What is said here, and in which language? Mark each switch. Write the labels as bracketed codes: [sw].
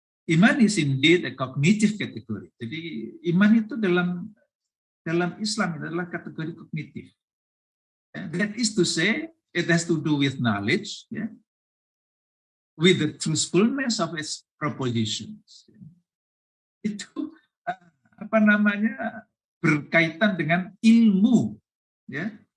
[en] Iman is indeed a cognitive category. [id] Jadi iman itu dalam Islam adalah kategori kognitif. [en] That is to say, it has to do with knowledge, yeah, with the truthfulness of its propositions. [id] Itu apa namanya berkaitan dengan ilmu, ya.